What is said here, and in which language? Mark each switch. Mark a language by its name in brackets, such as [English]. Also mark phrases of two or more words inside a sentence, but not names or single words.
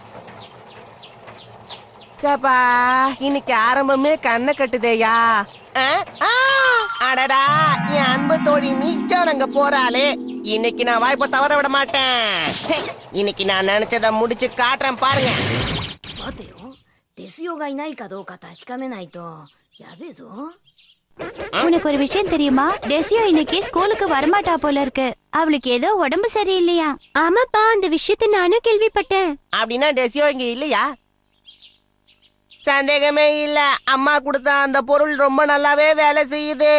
[Tamil] சப்பா இன்னைக்கு ஆரம்பமே கண்ணை கட்டுதேயா. அடடா என் அன்பு தோழி மீச்சா அங்க போறாளே. இன்னைக்கு நான் வாய்ப்பை தவற விட மாட்டேன். இன்னைக்கு நான் நினைச்சதை முடிச்சு காட்டுறேன் பாருங்க. [Japanese] 待てよ、デスヨがいないかどうか確かめないとやべえぞ。 [Tamil] உனக்கு ஒரு விஷயம் தெரியுமா? டெசியோ இன்னைக்கு ஸ்கூலுக்கு வரமாட்டா போல இருக்கு. அவளுக்கு ஏதோ உடம்பு சரியில்லையா? ஆமாப்பா, அந்த விஷயத்தை நானும் கேள்விப்பட்டேன். அப்படின்னா டெசியோ இங்க இல்லையா? சந்தேகமே இல்ல, அம்மா கொடுத்த அந்த பொருள் ரொம்ப நல்லாவே வேலை செய்யுது.